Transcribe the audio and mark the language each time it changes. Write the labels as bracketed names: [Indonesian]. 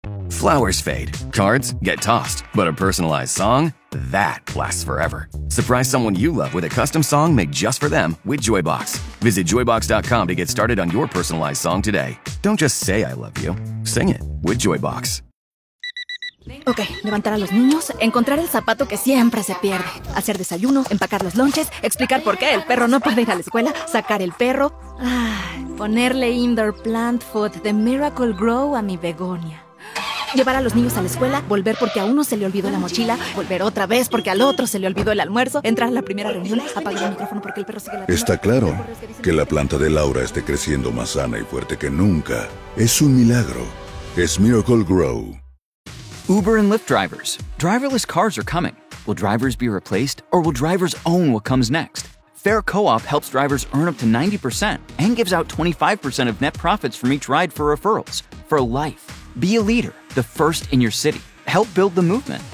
[English] Flowers fade, cards get tossed, but a personalized song, that lasts forever. Surprise someone you love with a custom song made just for them with Joybox. Visit Joybox.com to get started on your personalized song today. Don't just say I love you, sing it with Joybox. [Spanish] Ok, levantar a los niños, encontrar el zapato que siempre se pierde, hacer desayuno, empacar los lunches, explicar por qué el perro no puede ir a la escuela, sacar el perro, ponerle [English] indoor plant food [Spanish] de Miracle Grow a mi begonia, llevar a los niños a la escuela, volver porque a uno se le olvidó la mochila, volver otra vez porque al otro se le olvidó el almuerzo, entrar a la primera reunión, apagar el micrófono porque el perro sigue la... Está claro que la planta de Laura esté creciendo más sana y fuerte que nunca. Es un milagro. Es Miracle Grow. [English] Uber and Lyft drivers, driverless cars are coming. Will drivers be replaced, or will drivers own what comes next? Fair Co-op helps drivers earn up to 90% and gives out 25% of net profits from each ride for referrals, for life. Be a leader, the first in your city. Help build the movement.